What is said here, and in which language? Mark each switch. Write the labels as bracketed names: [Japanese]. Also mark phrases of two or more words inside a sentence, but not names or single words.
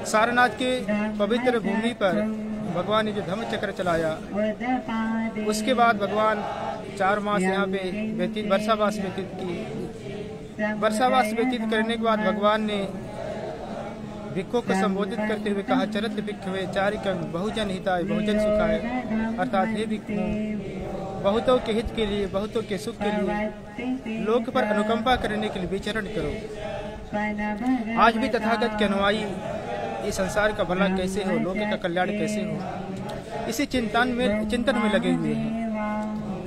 [Hindi] सारनाथ के पवित्र भूमि पर भगवान ने जो धम्म चक्र चलाया, उसके बाद भगवान 4 मास यहाँ पे वर्षावास व्यतीत की। वर्षावास व्यतीत करने के बाद भगवान ने भिक्षुओं को संबोधित करते हुए कहा, [Sanskrit] चरत भिक्षवे चारिकं बहुजन हिताय बहुजन सुखाय, [Hindi] अर्थात हे भिक्षु, बहुतों के हित के लिए, बहुतों के सुख के लिए, लोक पर अनुकंपा करने के लिए विचरण करो। आज भी तथागत के अनुयायी इस संसार का भला कैसे हो, लोक का कल्याण कैसे हो, इसी चिंतन में लगे हुए हैं।